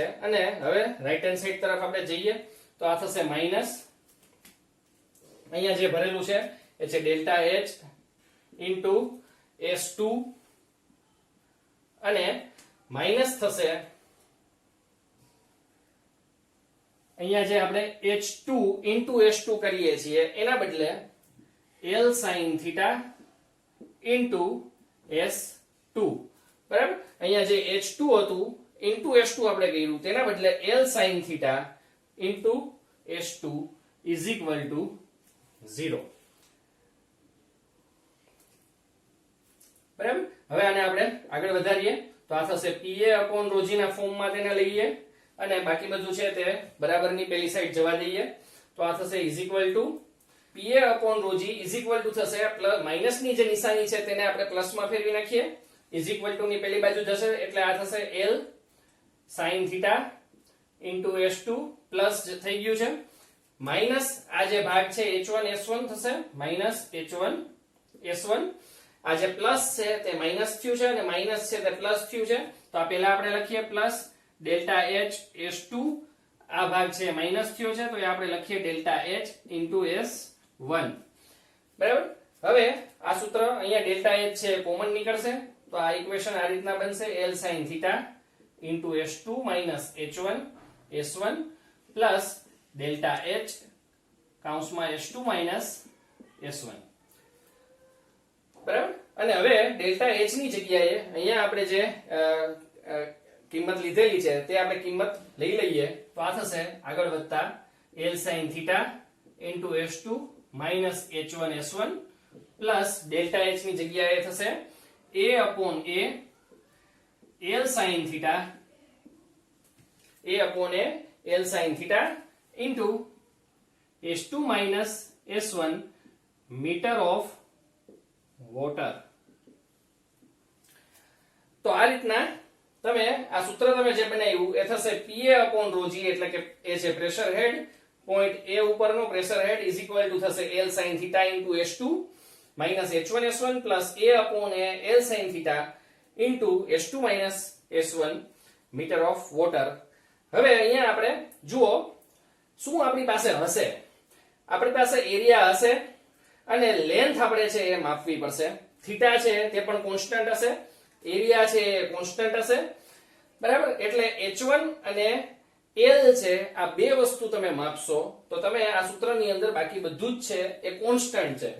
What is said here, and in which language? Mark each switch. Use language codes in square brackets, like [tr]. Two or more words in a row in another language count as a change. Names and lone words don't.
[gu] અને હવે રાઈટ હેન્ડ સાઈડ તરફ આપણે જઈએ તો આ થશે માઈનસ, અહીંયા જે ભરેલું છે એ છે ડેલ્ટા h into s2 અને માઈનસ થશે અહીંયા જે આપણે [en] h2 into s2 [gu] કરીએ છીએ એના બદલે [en] l sin theta into s2. [gu] બરાબર. અહીંયા જે h2 હતું [en] into s2 [gu] આપણે કર્યું તેના બદલે [en] l sin theta into s2 is equal to 0. [gu] બરાબર. હવે આને આપણે આગળ વધારીએ તો આ થશે [en] PA upon ρg [gu] ના ફોર્મમાં તેને લઈએ અને બાકી બધું છે તે બરાબરની પેલી સાઈડ જવા દઈએ. તો આ થશે [en] is equal to PA upon ρg is equal to [gu] થશે માઈનસ ની જે નિશાની છે તેને આપણે પ્લસ માં ફેરવી નાખીએ. [en] is equal to [gu] ની પેલી બાજુ જશે એટલે આ થશે [en] l sin theta into s2 [gu] પ્લસ થઈ ગયું છે માઈનસ આ જે ભાગ છે h1 s1 થશે માઈનસ h1 s1. આ જે પ્લસ છે તે માઈનસ થયું છે અને માઈનસ છે તે પ્લસ થયું છે. તો આ પહેલા આપણે લખીએ પ્લસ ડેલ્ટા h s2, આ ભાગ છે માઈનસ થયો છે તો એ આપણે લખીએ ડેલ્ટા h into s1. બરાબર. હવે આ સૂત્ર અહીંયા ડેલ્ટા h છે કોમન નીકળશે તો આ ઇક્વેશન આ રીતના બનશે [en] l sin theta into s2 minus h1 s1 plus delta h [gu] કૌંસમાં [en] s2 minus s1. [gu] બરાબર. અને હવે ડેલ્ટા h ની જગ્યાએ અહીંયા આપણે જે કિંમત લીધેલી છે તે આપણે કિંમત લઈ લઈએ તો આ થશે આગળ વધતા [en] l sin theta into s2 minus h1 s1 plus delta h [gu] ની જગ્યાએ થશે [en] a upon a l sin theta a upon a L sin theta into S2 minus S1 meter of water. [gu] તો આ રીતના તમે આ સૂત્ર તમે જે બનાવ્યું એ થશે [en] Pa upon rho g, [gu] એટલે કે એ છે પ્રેશર હેડ, પોઈન્ટ A ઉપરનો પ્રેશર હેડ [en] is equal to [gu] થશે [en] L sin theta into S2 minus H1 S1 plus A upon a L sin theta into S2 minus S1 meter of water. [gu] હવે અહીંયા આપણે જુઓ શું આપણી પાસે હશે. આપણી પાસે એરિયા હશે અને લેન્થ આપણે છે એ માપવી પડશે. થીટા છે તે પણ કોન્સ્ટન્ટ હશે, એરિયા છે એ કોન્સ્ટન્ટ હશે, બરાબર. એટલે H1 અને L છે આ બે વસ્તુ તમે માપશો તો તમે આ સૂત્રની અંદર બાકી બધું જ છે એ કોન્સ્ટન્ટ છે.